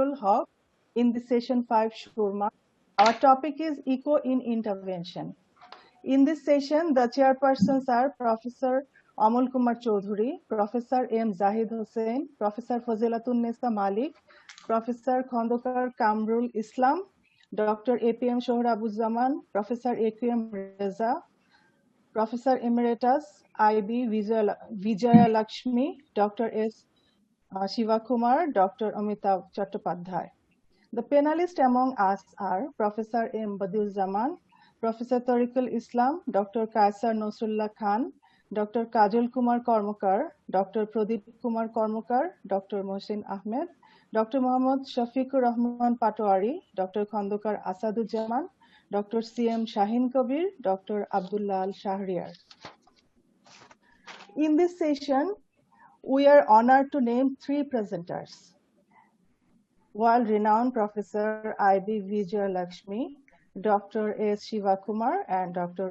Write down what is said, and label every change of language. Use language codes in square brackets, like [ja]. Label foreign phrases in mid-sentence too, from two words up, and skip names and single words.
[en] Haq in the session 5 Shurma. Our topic is Echo in Intervention. In this session, the chairpersons are Professor Kumar Chowdhury, Professor M. Zahid Hossain, Professor Fazila-Tun-Nesa Malik, Professor Khondokar Qamrul Islam, Dr. APM Shorabuzzaman, Professor AQM Reza, Professor Emeritus IB Vijayalakshmi, Dr. S. Sivakumar, Dr. Amitabha Chattopadhyay. The panelists among us are Professor M. Badiuzzaman, Professor Tariqul Islam, Dr. Kaiser Nasurullah Khan, Dr. Kajal Kumar Karmokar, Dr. Pradeep Kumar Karmokar, Dr. Mohsin Ahmed, Dr. Mohammad Shafiqur Rahman Patwari, Dr. Khondokar Asadujaman, Dr. C.M. Shahin Kabir, Dr. Abdullah Al Shahriar. In this session, we are honored to name 3 presenters. World-renowned Professor I.B. Vijayalakshmi, Dr. S. Sivakumar, and Dr.